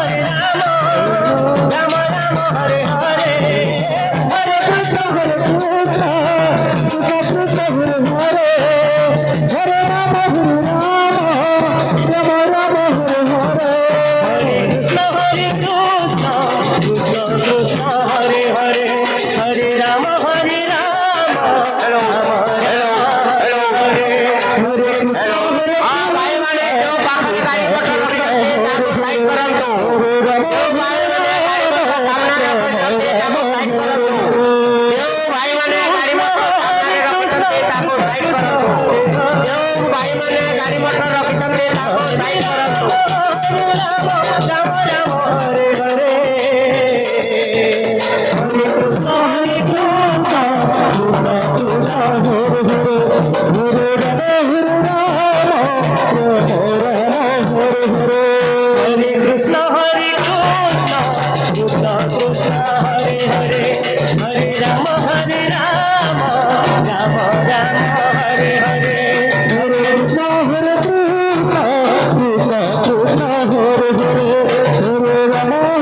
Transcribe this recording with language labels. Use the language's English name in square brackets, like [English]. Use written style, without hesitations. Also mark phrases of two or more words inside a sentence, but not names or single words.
[Sanskrit] राम राम हरे हरे हरे कृष्ण कृष्ण कृष्ण हरे हरे हरे राम राम राम हरे हरे हरे कृष्ण कृष्ण कृष्ण हरे हरे हरे राम राम हरे [Odia] ଭାଇ ମାନେ ଯୋ ପାଖରେ ଗାଡ଼ି ମୋଟର रखिଛନ୍ତି ତାକୁ ସାଇଡ କରନ୍ତୁ। ଯୋଉ ଭାଇ ମାନେ ଗାଡ଼ି ମୋଟର ସାମ୍ନାରେ ରଖିଛନ୍ତି ତାକୁ ସାଇଡ କରନ୍ତୁ। ଯୋଉ ଭାଇ ମାନେ ଗାଡ଼ି ମୋଟର ସାମ୍ନାରେ ରଖିଛନ୍ତି ତାକୁ ସାଇଡ କରନ୍ତୁ। ଯୋଉ ଭାଇ ମାନେ ଗାଡ଼ି ମୋଟର ରଖିଛନ୍ତି ତାକୁ ସାଇଡ କରନ୍ତୁ। [Sanskrit] राम राम हरे हरे हरे कृष्ण कृष्ण कृष्ण हरे हरे हरे राम हरे हरे हरे कृष्ण कृष्ण कृष्ण हरे हरे हरे राम राम राम हरे हरे हरे कृष्ण कृष्ण कृष्ण हरे हरे हरे राम